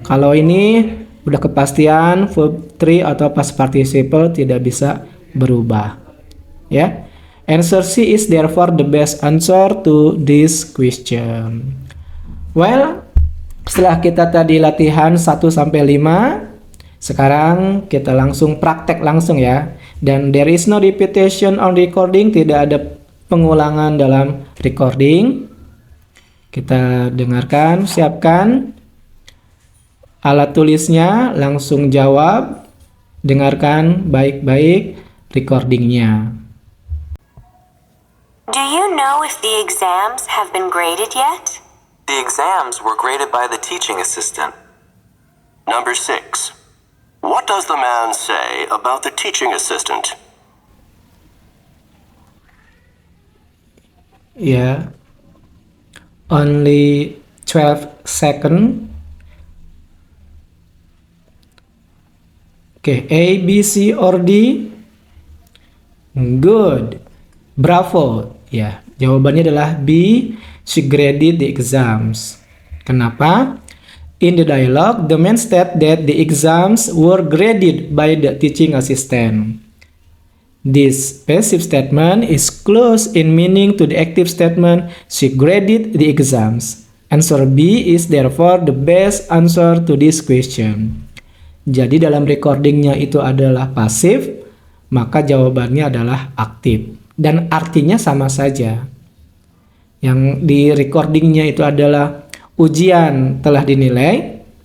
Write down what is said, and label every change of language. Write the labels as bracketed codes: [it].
[id] Kalau ini udah kepastian verb 3 atau past participle tidak bisa berubah. Ya. [en] Answer C is therefore the best answer to this question. [id] Well, setelah kita tadi latihan 1 sampai 5, sekarang kita langsung praktek langsung ya. [en] Dan there is no repetition on recording, [id] tidak ada pengulangan dalam recording. Kita dengarkan, siapkan alat tulisnya, langsung jawab. Dengarkan baik-baik recordingnya. [en] Do you know if the exams have been graded yet? The exams were graded by the teaching assistant. Number 6. What does the man say about the teaching assistant? Ya. Only 12 seconds. Oke, A, B, C, or D? Good. Bravo. [id] Ya, jawabannya adalah B. [en] She graded the exams. [id] Kenapa? [en] In the dialogue, the man stated that the exams were graded by the teaching assistant. This passive statement is close in meaning to the active statement she graded the exams. Answer B is therefore the best answer to this question. [id] Jadi dalam recordingnya itu adalah pasif, maka jawabannya adalah aktif. Dan artinya sama saja. Yang di recordingnya itu adalah ujian telah dinilai.